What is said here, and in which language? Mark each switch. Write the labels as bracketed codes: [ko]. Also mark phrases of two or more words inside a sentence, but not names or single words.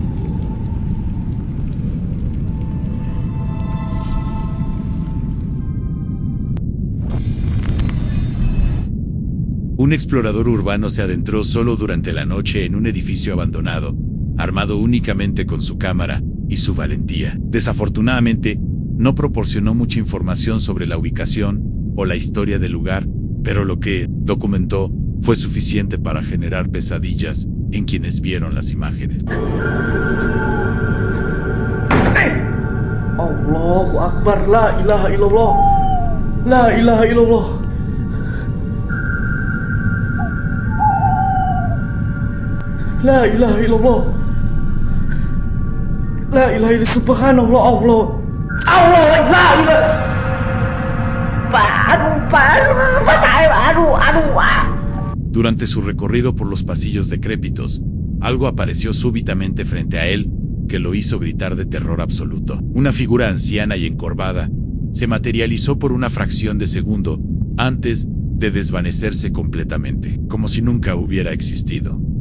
[es] Un explorador urbano se adentró solo durante la noche en un edificio abandonado, armado únicamente con su cámara y su valentía. Desafortunadamente, no proporcionó mucha información sobre la ubicación o la historia del lugar, pero lo que documentó fue suficiente para generar pesadillas en quienes vieron las imágenes. [ar] الله أكبر، لا إله إلا الله. لا إله إلا الله. لا إله إلا الله. لا إله إلا الله، سبحان الله، الله. الله، لا إله. [es] Durante su recorrido por los pasillos decrépitos, algo apareció súbitamente frente a él, que lo hizo gritar de terror absoluto. Una figura anciana y encorvada se materializó por una fracción de segundo, antes de desvanecerse completamente, como si nunca hubiera existido.